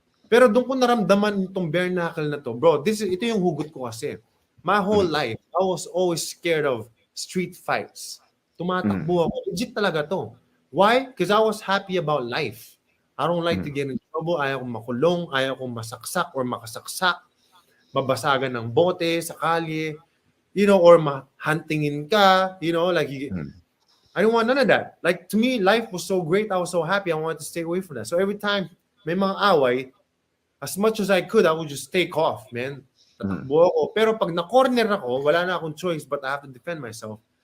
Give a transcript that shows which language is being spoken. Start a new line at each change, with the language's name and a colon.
Filipino: Pero doon ko naramdaman itong bare knuckle na to. Bro, ito yung hugot ko kasi.
English: My whole life, I was always scared of street fights.
Filipino: Tumatakbo ako. Legit talaga to.
English: Why? Because I was happy about life. I don't like to get in trouble.
Filipino: Ayaw kong makulong. Ayaw kong masaksak or makasaksak. Mabasagan ng bote sa kalye.
English: You know, or
Filipino: mahuntingin ka.
English: You know, like I don't want none of that. Like to me, life was so great. I was so happy. I wanted to stay away from that. So every time
Filipino: may mga away,
English: as much as I could, I would just take off, man.
Filipino: Tatakbo ako. Pero pag na-corner ako, wala na akong choice
English: but I have to defend myself.